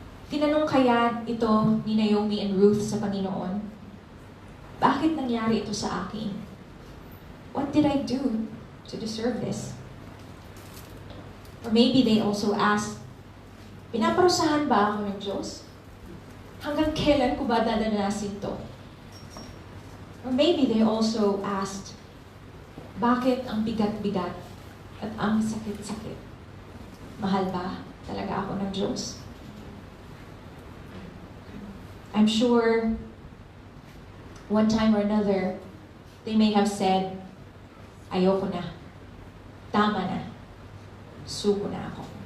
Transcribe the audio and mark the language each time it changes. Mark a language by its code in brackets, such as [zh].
[tl] Tinanong kaya ito ni Naomi and Ruth sa Panginoon, bakit nangyari ito sa akin? [en] What did I do to deserve this? Or maybe they also asked, [tl] pinaparusahan ba ako ng Diyos? Hanggang kailan ko ba dadanasin to? [en] Or maybe they also asked, [tl] bakit ang bigat-bigat at ang sakit-sakit? Mahal ba talaga ako ng Diyos? [en] I'm sure one time or another, they may have said, [tl] ayoko na, tama na, suko na ako.